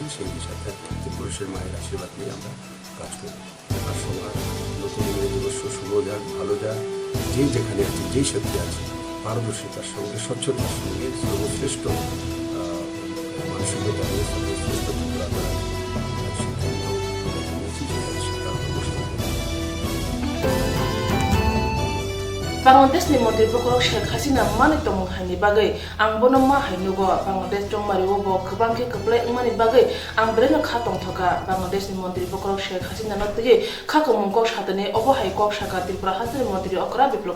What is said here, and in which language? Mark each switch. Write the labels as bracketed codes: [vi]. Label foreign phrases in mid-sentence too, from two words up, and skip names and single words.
[bn] সেই দিশাতে ত্রিপুরুষের মায়ের আশীর্বাদ নিয়ে আমরা কাজ করব। আর সবার নতুন ইংরেজি বর্ষ শুভ যাক, ভালো যাক, যেই যেখানে আছে, যেই শক্তি আছে, পারদর্শিতার সঙ্গে, স্বচ্ছতার সঙ্গে, সর্বশ্রেষ্ঠ মানসিকতা নিয়ে সর্বশ্রেষ্ঠ ত্রিপুরা করা [trp] Bangladesh ni Mantri Bokorok Sheikh Hasina mani tomong hani bagai ang bono ma hainugo Bangladesh chongmari wo bo khubang ke kaplai mani bagai ang breno khatong thoka Bangladesh ni Mantri Bokorok Sheikh Hasina notye khakomong kok satane obo hai kok saka Tripura Hasri Mantri Okra Biplop